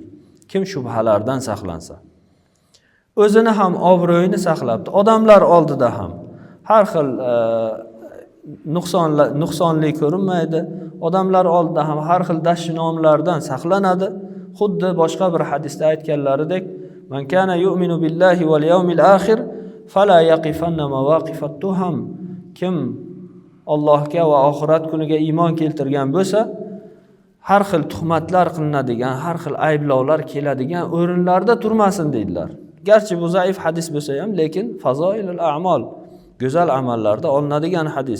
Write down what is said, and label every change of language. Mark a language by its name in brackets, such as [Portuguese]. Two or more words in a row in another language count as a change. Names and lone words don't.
[Uzbek] Kim shubhalardan saqlansa, o'zini ham obro'yini saqlabdi, odamlar oldida ham har xil nuqsonli ko'rinmaydi, odamlar oldida ham har xil dashnomlardan saqlanadi. Xuddi boshqa bir hadisda aytganlaridek, [Arabic] من كان يؤمن بالله واليوم الآخر فلا يقفن مواقف التهم. [Uzbek] Kim Allohga va oxirat kuniga iymon keltirgan bo'lsa, har xil tuhmatlar qilinadigan, har xil ayblovlar keladigan o'rinlarda turmasin dedilar. Garchi bu zaif hadis bo'lsa ham, lekin [Arabic] فضائل الأعمال, [Uzbek] go'zal amallarda olinadigan hadis.